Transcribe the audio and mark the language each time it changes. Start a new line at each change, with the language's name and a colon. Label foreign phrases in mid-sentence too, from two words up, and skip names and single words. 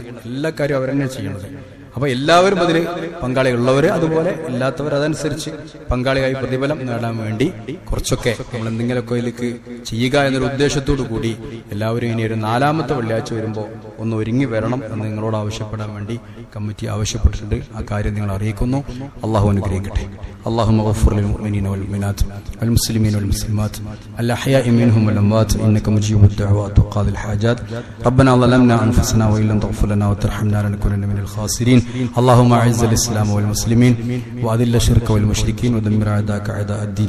Malayalam: എല്ലാ കാര്യവും അവരെന്നെയാണ് ചെയ്യേണ്ടത്. അപ്പൊ എല്ലാവരും അതിൽ പങ്കാളികളുള്ളവർ, അതുപോലെ ഇല്ലാത്തവർ അതനുസരിച്ച് പങ്കാളിയായി പ്രതിഫലം നേടാൻ വേണ്ടി കുറച്ചൊക്കെ നമ്മൾ എന്തെങ്കിലുമൊക്കെ ഇതിലേക്ക് ചെയ്യുക എന്നൊരു ഉദ്ദേശത്തോടു കൂടി എല്ലാവരും ഇനി ഒരു 4ാമത്തെ വെള്ളിയാഴ്ച വരുമ്പോൾ ഒന്ന് ഒരുങ്ങി വരണം എന്ന് നിങ്ങളോട് ആവശ്യപ്പെടാൻ വേണ്ടി കമ്മിറ്റി ആവശ്യപ്പെട്ടിട്ടുണ്ട്. ആ കാര്യം നിങ്ങൾ അറിയിക്കുന്നു. അള്ളാഹു അനുഗ്രഹിക്കട്ടെ.
Arabic: اللهم اغفر للمؤمنين والمؤمنات والمسلمين والمسلمات الأحياء منهم والأموات إنك مجيب الدعوات وقاضي الحاجات. ربنا ظلمنا أنفسنا وإن لم تغفر لنا وترحمنا لنكونن من الخاسرين. اللهم أعز الإسلام والمسلمين وأذل الشرك والمشركين ودمر أعداءك أعداء الدين.